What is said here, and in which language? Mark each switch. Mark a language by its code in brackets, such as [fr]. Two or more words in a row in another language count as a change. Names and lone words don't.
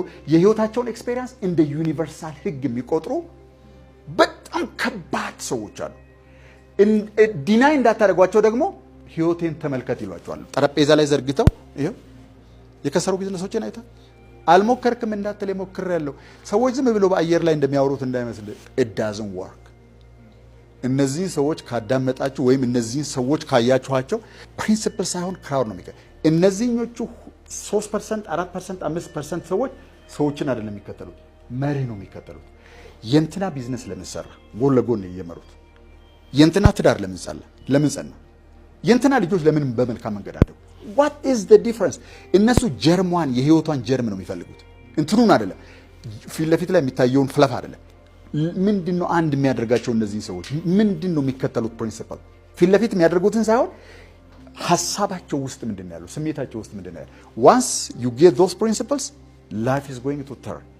[am] የህይወታቸውን ኤክስፔሪየንስ እንደ ዩኒቨርሳል ህግ የሚቆጥሩ በጣም ከባድ ሰዎች አሉ። ዲናይ እንዳታደርጓቸው ደግሞ ህይወቴን ተመልከት ይሏቸዋል። ጠረጴዛ ላይ ዘርግተው ይሄው የከሰሩ ቢዝነሶችን አይታ አልሞከርክም እንዳትል ሞክሬያለሁ። ሰዎች ዝም ብለው በአየር ላይ እንደሚያወሩት እንዳይመስል [en] it doesn't work። [am] እነዚህ ሰዎች ካዳመጣችሁ ወይም እነዚህ ሰዎች ካያችኋቸው ፕሪንሲፕል ሳይሆን ክራውድ ነው የሚከተለው። እነዚህኞቹ 3%፣ 4%፣ 5% ሰዎችን አይደለም የሚከተሉት፣ መሪ ነው የሚከተሉት። የእንትና ቢዝነስ ለምንሰራ ጎን ለጎን እየመሩት፣ የእንትና ትዳር ለምን ጸና፣ የእንትና ልጆች ለምን በመልካም መንገድ አደጉ። [en] what is the difference? [am] እነሱ ጀርሟን የህይወቷን ጀርም ነው የሚፈልጉት፣ እንትኑን አይደለም፣ ፊት ለፊት ላይ የሚታየውን ፍለፍ አይደለም። ምንድነው አንድ የሚያደርጋቸው እነዚህ ሰዎች? ምንድነው የሚከተሉት ፕሪንሲፕል? ፊት ለፊት የሚያደርጉትን ሳይሆን ሐሳባቸው ውስጥ ምንድነው ያለው፣ ስሜታቸው ውስጥ ምንድነው ያለው? [en] once you get those principles life is going to turn